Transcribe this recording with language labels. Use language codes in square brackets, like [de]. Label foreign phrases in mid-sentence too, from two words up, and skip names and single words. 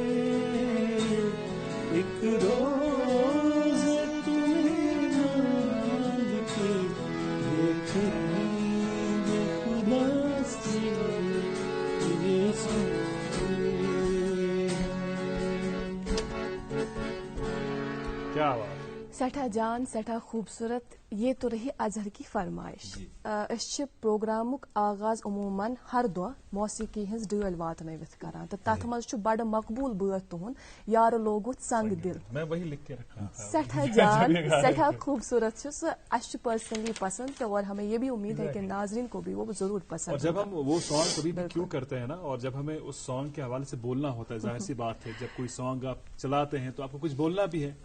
[ur] ایک روز تمہیں مانگ کے دیکھیں گے خدا سے. سنتے ہیں کیا بات. [ks] سٹھا جان سٹھا خوبصورت. [ur] یہ تو رہی اظہر کی فرمائش. [ks] پروگرامک آغاز عموماً ہر دہ موسیقی ہز ڈل واتنوت کران تو تر مز بڑ مقبول بات تہد یار لوگت سنگ دل. [ur] میں وہی لکھ کے رکھا. [ks] سٹھا جان سٹھا خوبصورت سہ پرسنلی پسند [ur] اور ہمیں یہ بھی امید ہے کہ ناظرین کو بھی وہ ضرور پسند. اور جب ہم وہ سانگ کبھی بھی کیوں کرتے ہیں نا, اور جب ہمیں اس سانگ کے حوالے سے بولنا ہوتا ہے, ظاہر سی بات ہے جب کوئی سانگ آپ چلاتے ہیں تو آپ کو کچھ بولنا بھی ہے.